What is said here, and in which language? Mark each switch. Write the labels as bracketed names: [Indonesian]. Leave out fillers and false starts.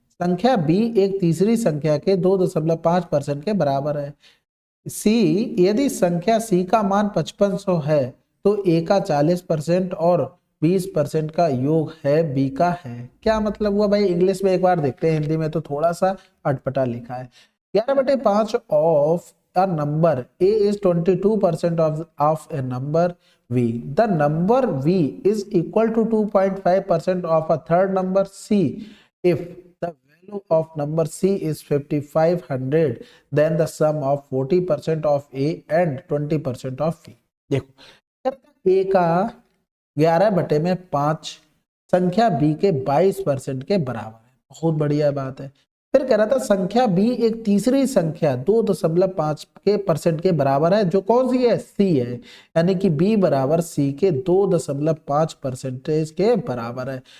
[Hindi] संख्या b एक तीसरी संख्या के 2.5% के बराबर है। c, यदि संख्या c का मान 5500 है तो a का 40% और 20% का योग है b का है। क्या मतलब हुआ भाई, इंग्लिश में एक बार देखते हैं, हिंदी में तो थोड़ा सा अटपटा लिखा है। [English] 11/5 of a number a is 22% of a number v. The number v is equal to 2.5% of a third number c. If the value of number c is 5500, then the sum of 40% of a and 20% of v. [Hindi] देखो, a का 11/5 संख्या b के 22% के बराबर है, बहुत बढ़िया बात है। फिर कह रहा था संख्या b एक तीसरी संख्या 2.5% के बराबर है, जो कौन सी है, c है, यानी कि b बराबर c के 2.5% के बराबर है।